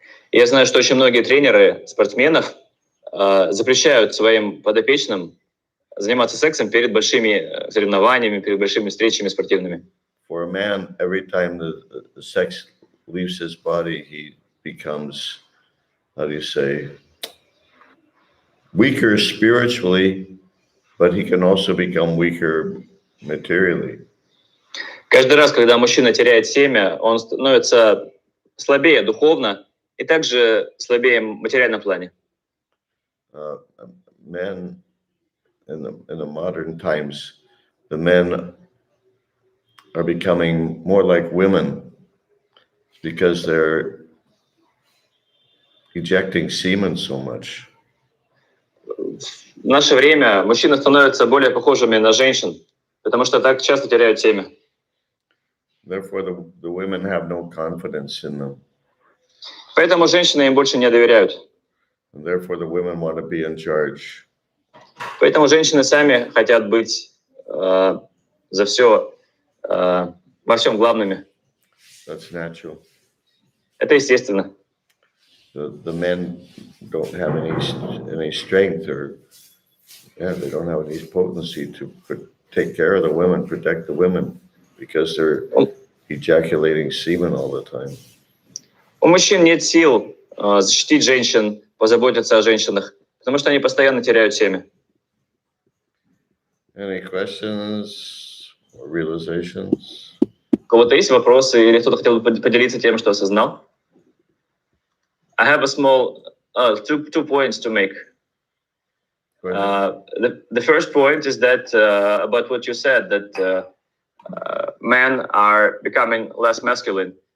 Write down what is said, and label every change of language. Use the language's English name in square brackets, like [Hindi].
[Russian] Я знаю, что очень многие тренеры спортсменов запрещают своим подопечным заниматься сексом перед большими соревнованиями, перед большими встречами спортивными. [English] For a man, every time the sex leaves his body, he becomes, how do you say, weaker spiritually, but he can also become weaker materially. [Russian] Каждый раз, когда мужчина теряет семя, он становится слабее духовно и также слабее в материальном плане. [English] Men in the modern times, the men are becoming more like women because they're ejecting semen so much. [Russian] В наше время мужчины становятся более похожими на женщин, потому что так часто теряют семя. [English] Therefore, the women have no confidence in them. [Russian] Поэтому женщины им больше не доверяют. [English] And therefore, the women want to be in charge. [Russian] Поэтому женщины сами хотят быть за все, во всем главными. [English] That's natural. [Russian] Это естественно. [English] The men don't have any strength they don't have any potency to take care of the women, protect the women, because they're ejaculating semen all the time. [Russian] У мужчин нет сил защитить женщин, позаботиться о женщинах, потому что они постоянно теряют семя. [English] Any questions or realizations? [Russian] У кого-то есть вопросы или кто-то хотел бы поделиться тем, что осознал? [English] I have a small two points to make. The first point is that about what you said, that men are becoming less masculine.